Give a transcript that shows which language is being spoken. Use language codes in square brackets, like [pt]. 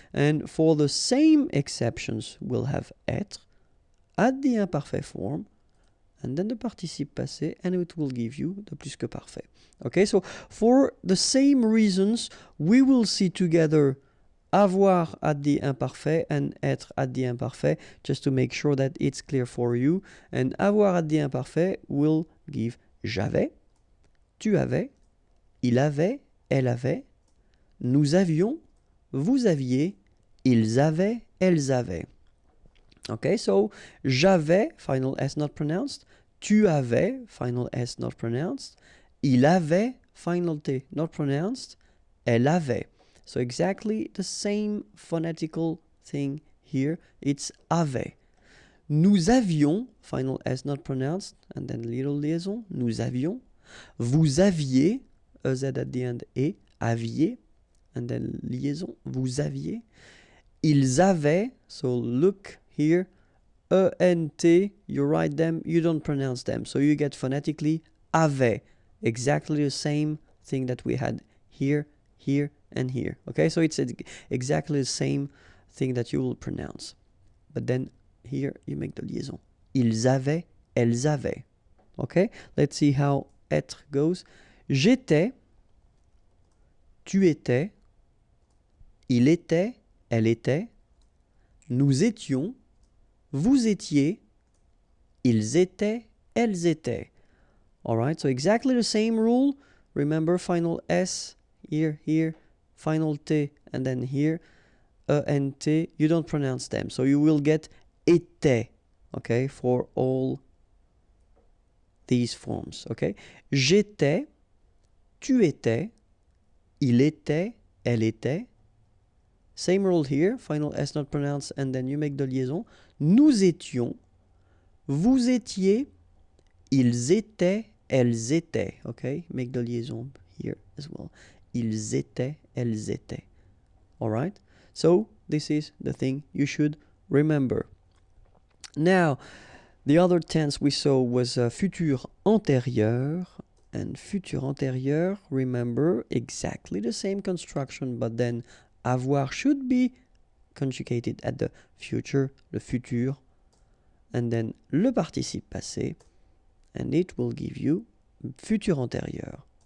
[en] And for the same exceptions, we'll have être at the imparfait form, and then the participe passé, and it will give you the plus que parfait. Okay, so for the same reasons, we will see together avoir at the imparfait and être at the imparfait, just to make sure that it's clear for you. And avoir at the imparfait will give [fr] j'avais, tu avais, il avait, elle avait, nous avions, vous aviez, ils avaient, elles avaient. [en] Okay, so j'avais, final S not pronounced. [fr] Tu avais, [en] final S not pronounced. [fr] Il avait, [en] final T not pronounced. [fr] Elle avait. [en] So exactly the same phonetical thing here. It's avait. [fr] Nous avions, [en] final S not pronounced, and then little liaison. Nous avions. [fr] Vous aviez, [en] EZ at the end, et aviez, and then liaison. Vous aviez. [fr] Ils avaient, [en] so look here, E-N-T, you write them, you don't pronounce them. So you get phonetically avait, exactly the same thing that we had here, here, and here. Okay, so it's exactly the same thing that you will pronounce. But then here you make the liaison. [fr] Ils avaient, elles avaient. [en] Okay, let's see how être goes. [fr] J'étais, tu étais, il était, elle était, nous étions, vous étiez, ils étaient, elles étaient. [en] All right, so exactly the same rule. Remember, final S here, here, final T, and then here, E-N-T. You don't pronounce them. So you will get était, okay, for all these forms, okay? [fr] J'étais, tu étais, il était, elle était. [en] Same rule here, final S not pronounced, and then you make the liaison. [fr] Nous étions, vous étiez, ils étaient, elles étaient. [en] Okay, make the liaison here as well. [fr] Ils étaient, elles étaient. [en] All right, so this is the thing you should remember. Now, the other tense we saw was futur antérieur. And futur antérieur, remember, exactly the same construction, but then avoir should be conjugated at the future, le futur, and then le participe passé, and it will give you futur antérieur.